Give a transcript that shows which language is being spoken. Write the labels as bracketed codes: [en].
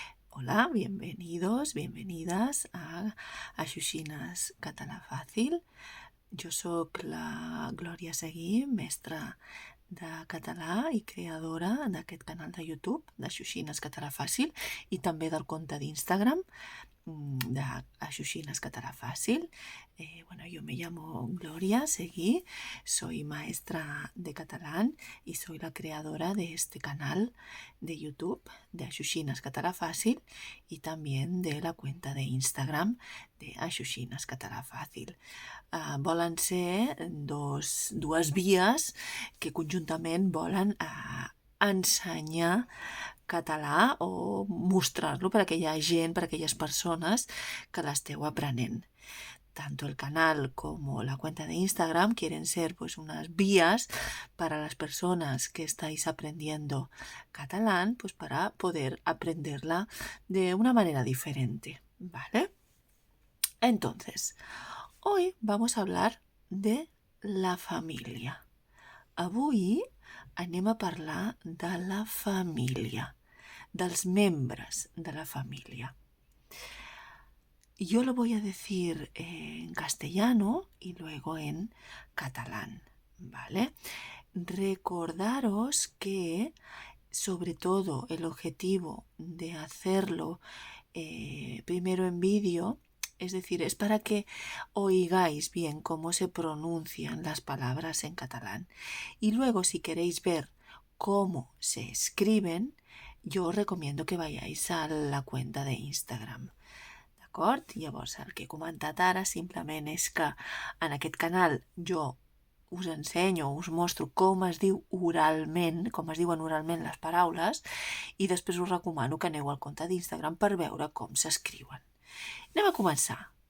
[es] Hola, bienvenidos, bienvenidas a Xuxines Català Fàcil. [ca] Jo sóc la Glòria Seguí, mestra de català i creadora d'aquest canal de YouTube de Xuxines Català Fàcil i també del compte d'Instagram de Xuxines Català Fàcil. [es] Yo me llamo Gloria Seguí, soy maestra de catalán y soy la creadora de este canal de YouTube de Xuxines Català Fàcil y también de la cuenta de Instagram de Xuxines Català Fàcil. [ca] Volen ser dues vies que conjuntament volen ensenyar català o mostrar-lo per a aquella gent, per a aquelles persones que l'esteu aprenent. [es] Tanto el canal como la cuenta de Instagram quieren ser pues unas vías para las personas que estáis aprendiendo catalán, pues para poder aprenderla de una manera diferente, ¿vale? Entonces, hoy vamos a hablar de la família. [ca] Avui anem a parlar de la família, dels membres de la família. [es] Yo lo voy a decir en castellano y luego en catalán, ¿vale? Recordaros que, sobre todo, el objetivo de hacerlo primero en vídeo, es decir, es para que oigáis bien cómo se pronuncian las palabras en catalán. Y luego, si queréis ver cómo se escriben, yo os recomiendo que vayáis a la cuenta de Instagram. [ca] D'acord? Llavors, el que he comentat ara simplement és que en aquest canal jo us ensenyo, us mostro com es diu oralment, com es diuen oralment les paraules, i després us recomano que aneu al compte d'Instagram per veure com s'escriuen. Anem a començar.